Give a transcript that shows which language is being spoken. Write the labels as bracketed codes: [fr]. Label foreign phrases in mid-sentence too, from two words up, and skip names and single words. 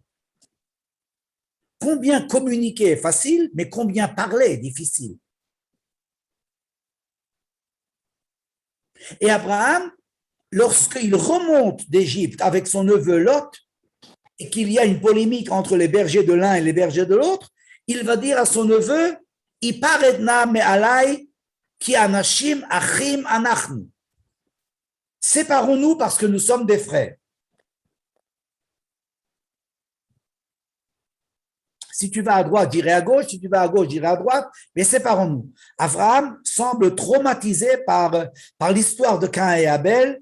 [fr] Combien communiquer est facile, mais combien parler est difficile. Et Abraham, lorsqu'il remonte d'Égypte avec son neveu Lot, et qu'il y a une polémique entre les bergers de l'un et les bergers de l'autre, il va dire à son neveu, [he] הפרדנא מעלי כי אנשים אחים אנחנו. [fr] Séparons-nous parce que nous sommes des frères. Si tu vas à droite, j'irai à gauche. Si tu vas à gauche, j'irai à droite. Mais séparons-nous. Abraham semble traumatisé par l'histoire de Caïn et Abel.